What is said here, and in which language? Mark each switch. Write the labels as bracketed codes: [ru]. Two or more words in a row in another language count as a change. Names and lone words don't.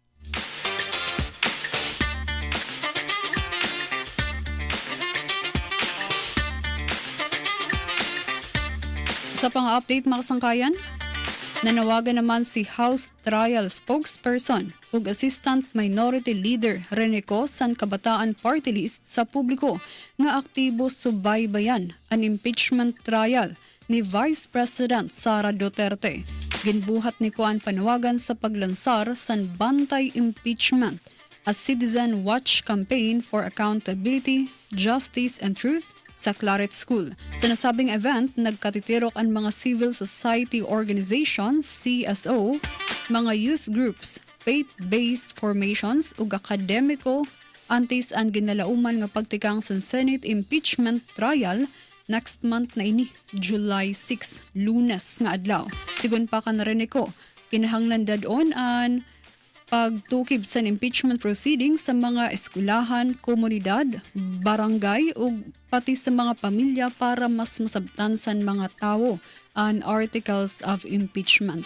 [hil] Sa pang-update mga sangkayan, nanawagan naman si House Trial Spokesperson ug Assistant Minority Leader Renico San Kabataan Party List sa publiko nga aktibo subaybayan ang [en] impeachment trial [hil] ni Vice President Sara Duterte. Ginbuhat ni Kuan panawagan sa paglansar san Bantay Impeachment, [en] a citizen watch campaign for accountability, justice and truth sa Claret School. [hil] Sa nasabing event, nagkatitirok ang mga [en] civil society organizations, [hil] CSO, mga [en] youth groups, faith-based formations [hil] ug akademiko antes ang ginalauman nga pagtikang sa [en] Senate impeachment trial next month [hil] na ini, July 6, Lunes nga adlaw. Sigun pa ka narinig ko, kinahanglan dadon ang pagtukib sa [en] impeachment proceedings [hil] sa mga eskwelahan, komunidad, barangay ug pati sa mga pamilya para mas masabtan sa mga tao ang [en] articles of impeachment.